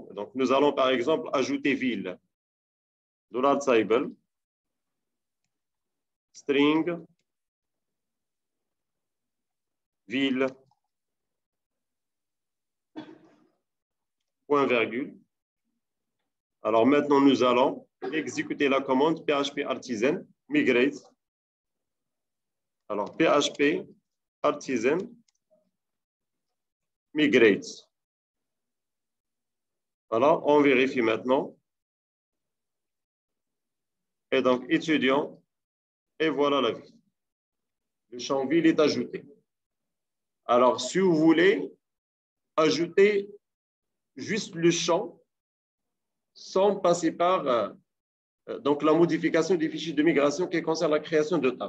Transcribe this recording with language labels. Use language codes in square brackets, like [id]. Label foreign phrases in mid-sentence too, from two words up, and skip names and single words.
[fr] Donc, nous allons, par exemple, ajouter ville. $symbol, string, ville, point virgule. Alors maintenant, nous allons exécuter la commande PHP artisan migrate. Alors PHP artisan migrate. Voilà, on vérifie maintenant. Et donc étudiant, et voilà la ville. Le champ ville est ajouté. Alors si vous voulez ajouter juste le champ sans passer par donc la modification des fichiers de migration qui concerne la création de tables.